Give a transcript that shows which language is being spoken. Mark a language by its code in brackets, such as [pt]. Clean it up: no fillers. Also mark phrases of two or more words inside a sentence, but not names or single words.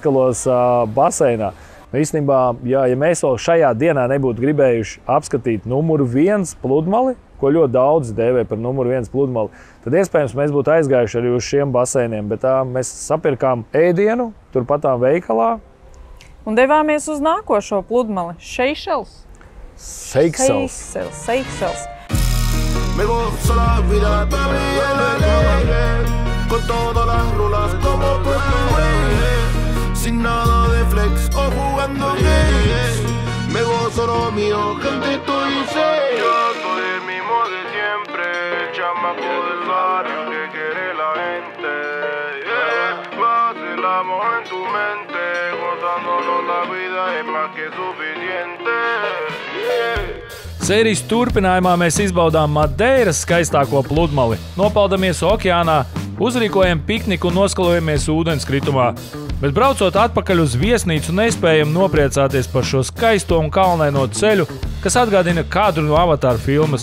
[lv] Viņus visus ieskalos baseinā. Īstenībā, ja mēs vēl šajā dienā nebūtu gribējuši apskatīt numuru 1 pludmali, ko ļoti daudz dēvē par numuru 1 pludmali, tad iespējams mēs būtu aizgājuši arī uz šiem baseiniem, bet tā mēs sapirkām ēdienu turpatām veikalā. Un devāmies uz nākošo pludmali, Seychelles. Seychelles. [es] Me gozo la vida, con todas las rulas como sin nada de flex o jugando games. Me gozo lo mío, gente, estoy serio. Yo soy el mismo de siempre, el chamaco del barrio que quiere la gente. Vacilamos en tu mente, gozándonos la vida es más que suficiente. [lv] Sērijas turpinājumā mēs izbaudām Madeiras skaistāko pludmali, nopeldamies okeānā, uzrīkojam pikniku un noskalojamies ūdenskritumā. Bet braucot atpakaļ uz viesnīcu, nespējam nopriecāties par šo skaisto un kalnaino ceļu, kas atgādina kadru no Avatāra filmas.